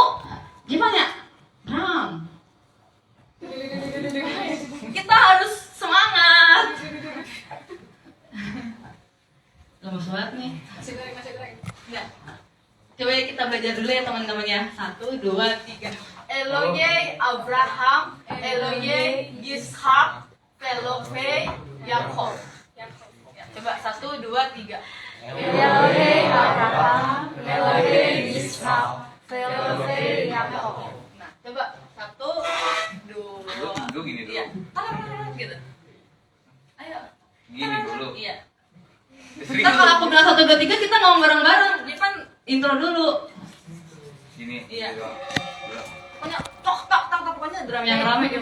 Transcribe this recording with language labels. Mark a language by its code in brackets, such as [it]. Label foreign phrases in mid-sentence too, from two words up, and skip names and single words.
[id] Gimana? Bram. Kita harus semangat. Lemes banget nih. Enggak. Coba kita belajar dulu ya teman-teman ya. 1, 2, 3. [he] אלוהי אברהם, אלוהי יצחק, אלוהי יעקב. [id] Coba 1, 2, 3. [he] אלוהי אברהם, אלוהי יצחק, אלוהי יעקב. [id] Nah, coba 1, 2. Lu gini dulu. Iya. Gitu. Ayo. Gini dulu. Iya. Sering Ntar kalau aku bilang 1, 2, 3 kita ngomong bareng-bareng. Jipan intro dulu. Gini. Iya. Dulu. Pokoknya tok tok tok tok, pokoknya drum yang rame gitu.